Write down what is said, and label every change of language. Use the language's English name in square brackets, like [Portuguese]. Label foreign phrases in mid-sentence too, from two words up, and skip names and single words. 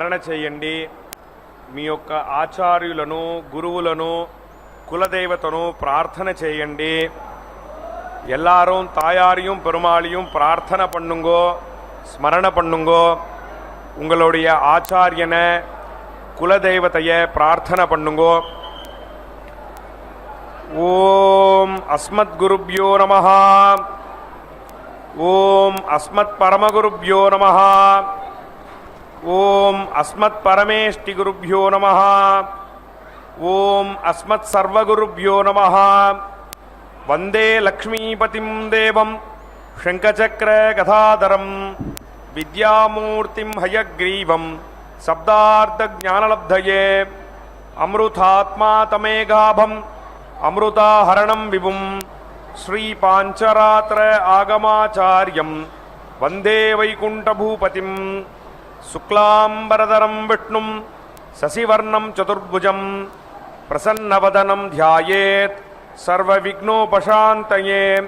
[Telugu] చేయండి. మీ యొక్క ఆచార్యులను, గురువులను, కులదేవతను ప్రార్థన చేయండి. [Tamil] எல்லாரும் தாயாரையும் பெருமாளையும் பிரார்த்தனை பண்ணுங்கோ, ஸ்மரண பண்ணுங்கோ. உங்களுடைய ஆச்சாரியனை, குலதெய்வத்தைய பிரார்த்தனை பண்ணுங்கோ. [Sanskrit] ओम् अस्मत् गुरुभ्यो नमः. ओम् अस्मत् परमगुरुभ्यो नमः. ओम् अस्मत् परमेष्ठि गुरुभ्यो नमः. ओम् अस्मत् सर्वगुरुभ्यो नमः. वंदे लक्ष्मीपतिं देवं शंखचक्र गदाधरं विद्यामूर्तिं हयग्रीवं शब्दार्थज्ञानलब्धये अमृतात्मा तमेघाभं अमृताहरणं विभुं श्रीपाञ्चरात्र आगमाचार्यं वंदे वैकुण्ठभूपतिं शुक्लाम्बरधरं विष्णुं शशिवर्णं चतुर्भुजं प्रसन्नवदनं ध्यायेत् सर्वविघ्नोपशान्तये.